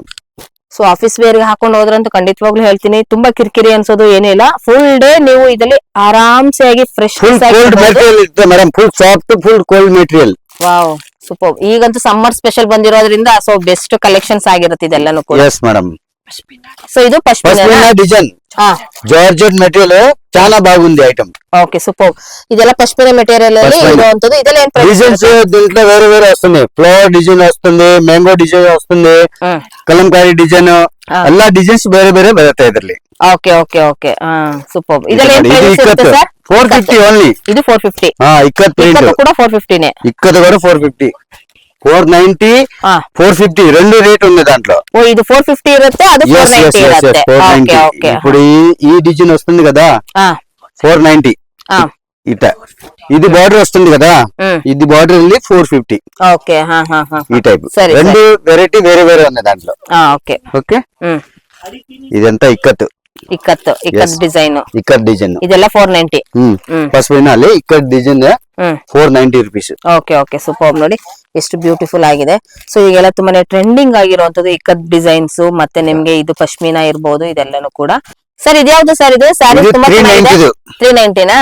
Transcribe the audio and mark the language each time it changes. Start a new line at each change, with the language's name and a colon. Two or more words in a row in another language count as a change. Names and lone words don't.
English: so office wear
Kannada: ಗೆ ಹಾಕೊಂಡು ಹೋದ್ರಂತೂ ಖಂಡಿತವಾಗ್ಲೂ ಹೇಳ್ತೀನಿ, ತುಂಬಾ ಕಿರಿಕಿರಿ ಅನ್ಸೋದು ಏನಿಲ್ಲ.
English: full day
Kannada: ನೀವು ಇದರಲ್ಲಿ ಆರಾಮ್ಸೆ ಆಗಿ ಫ್ರೆಶ್
English: full cold material ಇರುತ್ತೆ madam, full soft, full cold material. wow, super.
Kannada: ಈಗಂತೂ
English: summer special
Kannada: ಬಂದಿರೋದ್ರಿಂದ
English: so best collections
Kannada: ಆಗಿರುತ್ತೆ ಇದೆಲ್ಲಾನು ಕೂಡ.
English: yes madam.
Kannada: ಸೊ ಇದು
Telugu: పశ్మినా
English: design georgette material
Telugu: చాలా బాగుంది ఐటమ్.
English: okay, super.
Kannada: ಇದೆಲ್ಲ ಪಶ್ಮಿನಾ ಮೆಟೀರಿಯಲ್ ಅಲ್ಲಿ ಇರುವಂತದ್ದು. ಇದೆಲ್ಲ ಏನ್ ಪ್ರೈಸ್? డిజైన్స్ దీంట్లో వేరే వేరే వస్తుంది.
English: flower design
Kannada: వస్తుంది,
English: mango design
Kannada: వస్తుంది, కలంకారీ డిజైన్, ಎಲ್ಲ ಡಿಸೈನ್ಸ್ ಬೇರೆ ಬೇರೆ ಬರುತ್ತೆ ಇದರಲ್ಲಿ.
English: okay okay okay, super.
Kannada: ಇದೆಲ್ಲ ಏನ್ ಪ್ರೈಸ್ ಇರುತ್ತೆ ಸರ್? 450 ಓನ್ಲಿ. ಇದು 450. ಇಕ್ಕತ್ ಪ್ರಿಂಟ್ ಕೂಡ 450 ನೇ.
Telugu: ఇక్కత కూడా 450, 490, 450 రెండు రేట్ ఉంది దాంట్లో. ఓ, ఇది 450 ఇರುತ್ತೆ, అది 490 ఇರುತ್ತೆ.
English: okay okay.
Telugu: ఇప్పుడు ఈ డిజైన్ వస్తుంది కదా 490 ఇట. ఇది బార్డర్ వస్తుంది కదా, ఇది బార్డర్ ಅಲ್ಲಿ 450. ఓకే, ఈ టైప్ రెండు వెరైటీ వేరే వేరే ఉంది దాంట్లో. ఓకే ఓకే. ఇదంతా ఇక్కత్ డిజైన్. ఇక్కత్ డిజైన్
Kannada: ಇದೆಲ್ಲ 490. ಪಶ್ಮಿನಾ ಅಲ್ಲಿ ಇಕ್ಕತ್ ಡಿಸೈನ್ 490 ರುಪೀಸ್.
English: okay okay,
Kannada: ಸೂಪರ್ ನೋಡಿ ಎಷ್ಟು ಬ್ಯೂಟಿಫುಲ್ ಆಗಿದೆ. ಸೊ ಈಗೆಲ್ಲ ತುಂಬಾನೇ ಟ್ರೆಂಡಿಂಗ್ ಆಗಿರುವಂತದ್ದು ಇಕ್ಕತ್ ಡಿಸೈನ್ಸ್, ಮತ್ತೆ ನಿಮ್ಗೆ ಇದು ಪಶ್ಮಿನಾ ಇರ್ಬೋದು, ಇದೆಲ್ಲಾನು ಕೂಡ. ಸರ್ ಇದ್ಯಾವ್ದು ಸರ್? ಇದು ಸ್ಯಾರಿ ತುಂಬಾ 390 ನಾ?